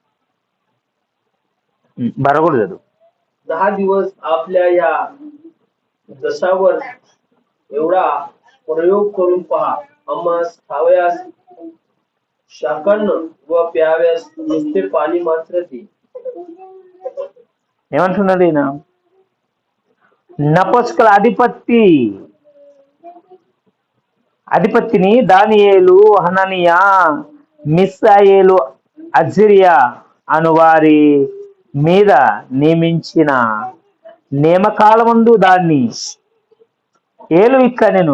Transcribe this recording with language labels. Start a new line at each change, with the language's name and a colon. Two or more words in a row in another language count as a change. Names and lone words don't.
Marathi: बरोबर जातो 10 दिवस आपल्या या दशावर एवढा प्रयोग करून पहा. आम्हास खावयास शाकान्न व प्याव्यास नुसते पाणी मात्र दे.
Telugu: ఏమంటున్నాడు ఈయన? నపుంసకుల అధిపతిని దానియేలు, హననియా, మిస్సాయేలు, అజర్యా అను వారి మీద నియమించిన నియమకాలమందు దాన్ని ఏలువిక్కనెను.